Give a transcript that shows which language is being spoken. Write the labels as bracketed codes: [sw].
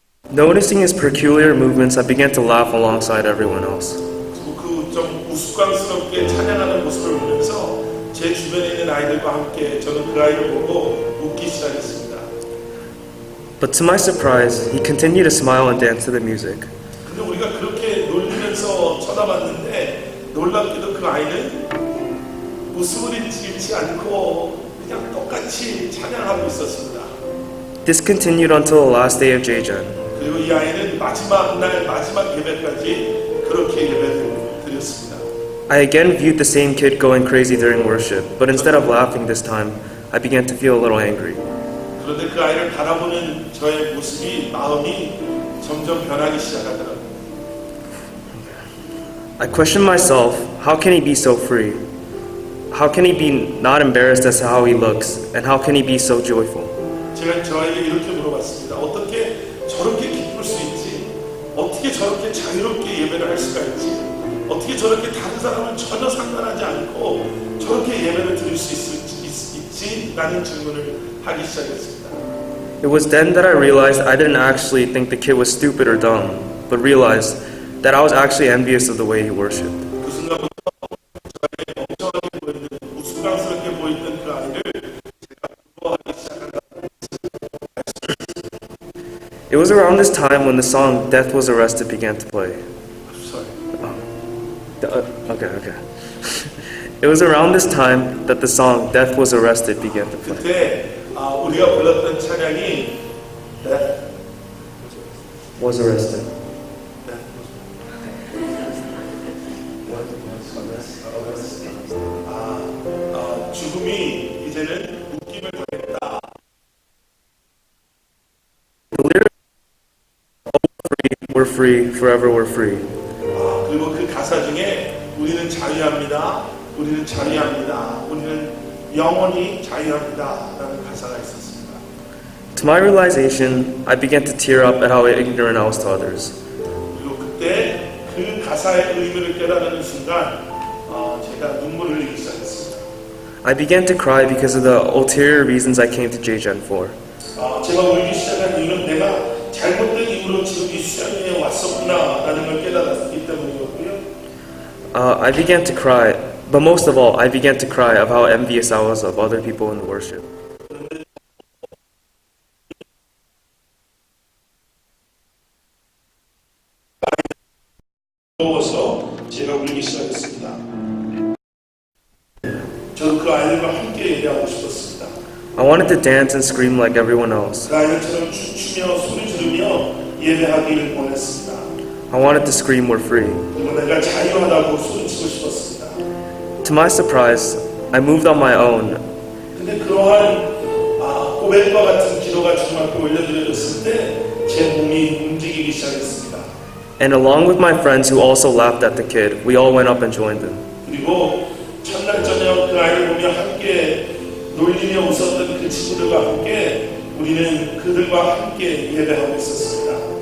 [en] Noticing his peculiar movements, I began to laugh alongside everyone else. [ko] 그 좀 우스꽝스럽게 찬양하는 모습을 보면서 제 주변에 있는 아이들과 함께 저는 그 아이를 보고 웃기 시작했습니다. [en] But to my surprise, he continued to smile and dance to the music. [ko] 근데 우리가 그렇게 놀리면서 쳐다봤는데 놀랍게도 그 아이는 웃음을 잃지 않고 그냥 똑같이 찬양하고 있었습니다. [en] This continued until the last day of JGen. [ko] 그리고 이 아이는 마지막 날 마지막 예배까지 그렇게 예배를 드렸습니다. [en] I again viewed the same kid going crazy during worship, but instead of laughing this time, I began to feel a little angry. [ko] 그런데 그 아이를 바라보는 저의 모습이 마음이 점점 변하기 시작하더라고요. [en] I questioned myself, how can he be so free? How can he be not embarrassed as to how he looks? And how can he be so joyful? [ko] 제가 저에게 이렇게 물어봤습니다. 어떻게 저렇게 기쁠 수 있지? 어떻게 저렇게 자유롭게 예배를 할 수가 있지? 어떻게 저렇게 다른 사람은 전혀 상관하지 않고 저렇게 예배를 드릴 수 있지? 라는 질문을 하기 시작했습니다. [en] It was then that I realized I didn't actually think the kid was stupid or dumb, but realized that I was actually envious of the way he worshipped. [ko] 그 순간부터 저에게 멍청하게 보이는 우스꽝스럽게 보이는 그 아이를 제가 부러워하기 시작한다. [en] It was around this time when the song Death Was Arrested began to play. Sorry. Okay. It was around this time that the song Death Was Arrested began to play. [ko] 그때 우리가 불렀던 찬양이 [en] Was arrested. [ko] 죽음이 이제는 묶임을 당했다. [en] The lyrics we're free, forever we're free. [ko] 그리고 그 가사 중에 우리는 자유합니다. 우리는 자유합니다. 우리는 영원히 자유합니다. 라는 가사가 있었습니다. [en] To my realization, I began to tear up at how ignorant I was to others. [ko] 그리고 그때 그 가사의 의미를 깨달은 순간 제가 눈물을 흘리기 시작했습니다. [en] I began to cry because of the ulterior reasons I came to JGen for. [ko] 제가 울기 시작한 이유는 내가 잘못된 이유로 지금 이 수양회에 왔었구나 라는 걸 깨달았기 때문이었고요. [en] I began to cry, but most of all, I began to cry of how envious I was of other people in the worship. [ko] 더워서 제가 울기 시작했습니다. 저도 그 아이들과 함께 예배하고 싶었습니다. [en] I wanted to dance and scream like everyone else. [ko] 그 아이들처럼 춤추며 소리 지르며 예배하기를 원했습니다. [en] I wanted to scream we're free. [ko] 그리고 내가 자유하다고 소리치고 싶었습니다. [en] To my surprise, I moved on my own. [ko] 근데 그러한 고백과 같은 기도가 주님 앞에 올려드려졌을 때 제 몸이 움직이기 시작했습니다. [en] And along with my friends who also laughed at the kid, we all went up and joined them. [ko] 그리고 첫날 저녁 그 아이를 보며 함께 놀리며 웃었던 그 친구들과 함께 우리는 그들과 함께 예배하고 있었습니다.